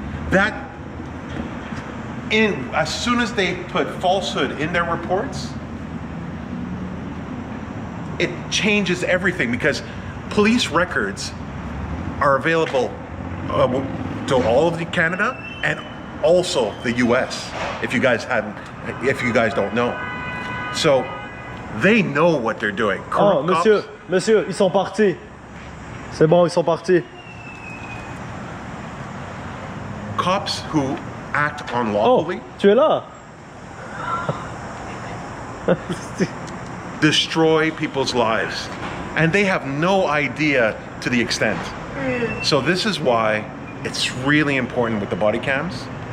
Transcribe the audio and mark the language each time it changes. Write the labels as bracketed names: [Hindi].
[English] That, as soon as they put falsehood in their reports, it changes everything, because police records are available to all of Canada and also the US, if you guys don't know. So they know what they're doing. [French] Oh, monsieur, ils sont partis. C'est bon, ils sont partis. [English] Cops who act unlawfully. [French] Oh, tu es là. [English] Destroy people's lives, and they have no idea to the extent. So this is why it's really important with the body cams.